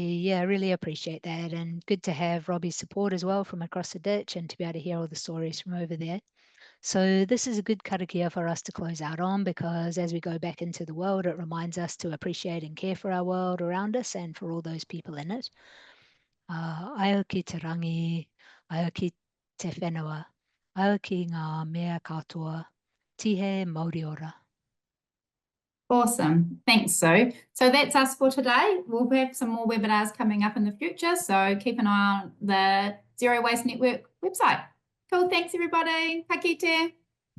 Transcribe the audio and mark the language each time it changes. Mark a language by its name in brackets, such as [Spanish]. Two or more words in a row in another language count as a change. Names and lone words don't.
[English] Yeah, I really appreciate that, and good to have Robbie's support as well from across the ditch and to be able to hear all the stories from over there. So this is a good karakia for us to close out on, because as we go back into the world, it reminds us to appreciate and care for our world around us and for all those people in it. [Māori] Aio ki te rangi, aio ki te whenua, aio ki ngā mea katoa, tihe Māori ora. [English] Awesome. Thanks, Sue. So that's us for today. We'll have some more webinars coming up in the future, so keep an eye on the Zero Waste Network website. Cool. Thanks, everybody. [Māori] Ka kite.